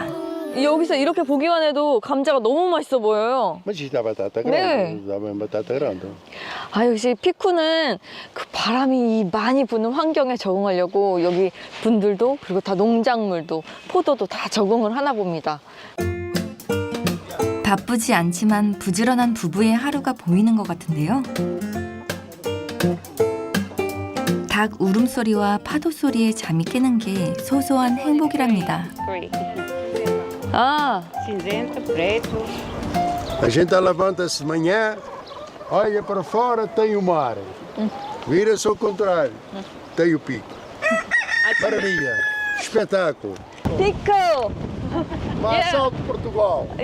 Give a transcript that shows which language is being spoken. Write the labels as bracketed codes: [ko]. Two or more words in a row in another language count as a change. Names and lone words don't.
[ko] 여기서 이렇게 보기만 해도 감자가 너무 맛있어 보여요. [pt] Mas isto é batata [ko] 네. [pt] grande. Dá bem batata grande. [ko] 아, 역시 피쿠는 그 바람이 많이 부는 환경에 적응하려고 여기 분들도 그리고 다 농작물도 포도도 다 적응을 하나 봅니다. 바쁘지 않지만 부지런한 부부의 하루가 보이는 것 같은데요. 닭 울음소리와 파도 소리에 잠이 깨는 게 소소한 행복이랍니다. 아, [pt] Cinzento, preto. A gente levanta-se de manhã, olha para fora, tem o mar. Vira-se ao contrário, tem o pico. Maravilha, espetáculo. 피쿠. Maçã de Portugal.